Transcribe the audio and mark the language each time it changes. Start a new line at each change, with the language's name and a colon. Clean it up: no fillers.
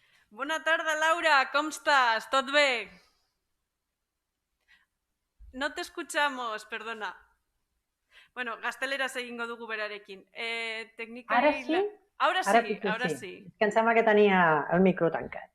Catalan: Bona tarda, Laura, com estàs? Tot bé?
Spanish: No te escuchamos, perdona.
Basque: Bueno, gazteleraz egingo dugu berarekin.
Catalan: Ara sí?
Spanish: Ahora sí.
Catalan: És que em sembla que tenia el micro tancat.